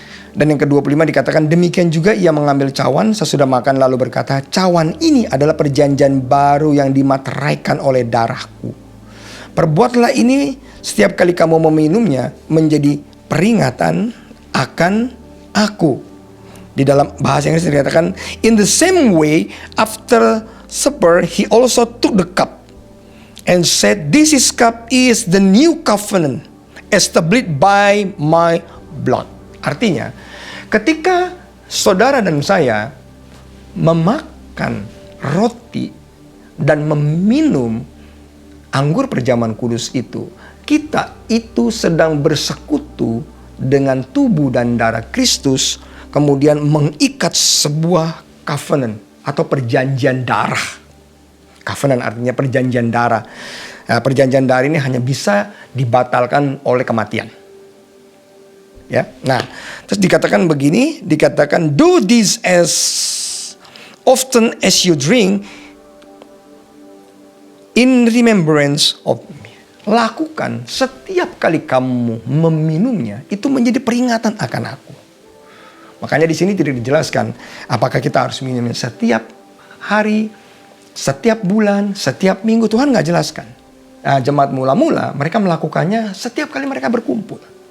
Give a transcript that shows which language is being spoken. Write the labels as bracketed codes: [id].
[id] Dan yang ke-25 dikatakan, demikian juga ia mengambil cawan sesudah makan lalu berkata, cawan ini adalah perjanjian baru yang dimateraikan oleh darahku. Perbuatlah ini setiap kali kamu meminumnya menjadi peringatan akan aku. Di dalam bahasa Inggris dikatakan, [en] in the same way after supper he also took the cup and said, this cup is the new covenant established by my blood. [id] Artinya, ketika saudara dan saya memakan roti dan meminum anggur perjamuan kudus itu, kita itu sedang bersekutu dengan tubuh dan darah Kristus, kemudian mengikat sebuah covenant atau perjanjian darah. Covenant artinya perjanjian darah. Nah, perjanjian darah ini hanya bisa dibatalkan oleh kematian. Ya. Nah, terus dikatakan begini, dikatakan [en] do this as often as you drink in remembrance of me. [id] Lakukan setiap kali kamu meminumnya, itu menjadi peringatan akan aku. Makanya di sini tidak dijelaskan apakah kita harus minumnya setiap hari, setiap bulan, setiap minggu. Tuhan nggak jelaskan. Nah, jemaat mula-mula mereka melakukannya setiap kali mereka berkumpul.